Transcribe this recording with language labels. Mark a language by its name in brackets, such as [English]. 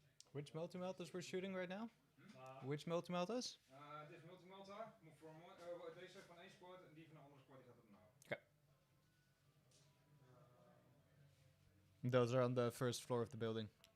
[English] Which multimeltas we're shooting right now? [Dutch] Maar [English] Which multimeltas? [Dutch] Dit is multimelta. Deze van één squad en die van de andere squad die gaat erna. [English] Those are on the first floor of the building.